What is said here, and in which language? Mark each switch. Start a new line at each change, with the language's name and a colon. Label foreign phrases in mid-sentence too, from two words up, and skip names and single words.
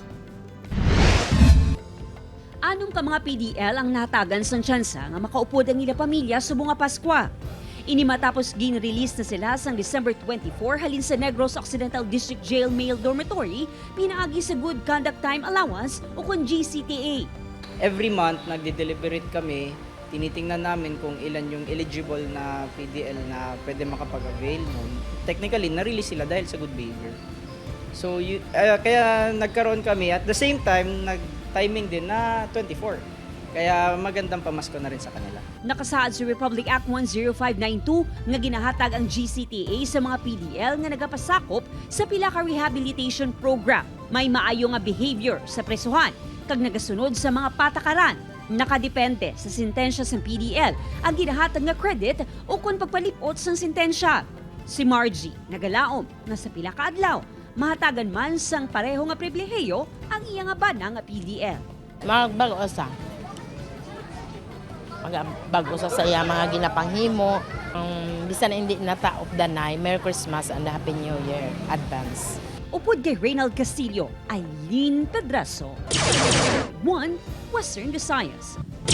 Hiligaynon: 6 ka mga PDL ang natagan sa tsansa nga makaupod ang ila pamilya sa bunga Paskwa. Ini matapos gin-release na sila sang December 24 halin sa Negros Occidental District Jail Male Dormitory pinaagi sa Good Conduct Time Allowance o kung GCTA.
English: Every month,
Filipino: nagde-deliberate kami. Tinitingnan namin kung ilan yung eligible na PDL na pwede makapag-avail nun. Technically, na-release sila dahil sa
English: good behavior.
Filipino: So, kaya nagkaroon kami.
English: At the same time,
Filipino: nag-timing din na 24. Kaya magandang pamasko na rin sa kanila.
Hiligaynon: Nakasaad sa Republic Act 10592 nga ginahatag ang GCTA sa mga PDL nga nagapasakop sa pila ka
English: rehabilitation program.
Hiligaynon: May maayo nga behavior sa presuhan kag nagasunod sa mga patakaran. Nakadepende sa sintensya sa PDL ang ginahatag nga credit o kung pagpalipot sa sintensya. Si Margie nagalaom na sa pila ka adlaw mahatagan man sang pareho nga pribilehiyo ang iya nga bana nga PDL. Magbago sa bago sa iya mga ginapanghimo. Bisan hindi na ta
English: of the night, Merry Christmas and Happy New Year advance.
Hiligaynon: Upod kay Reynald Castillo, Aileen Pedraso. 1 Western Visayas.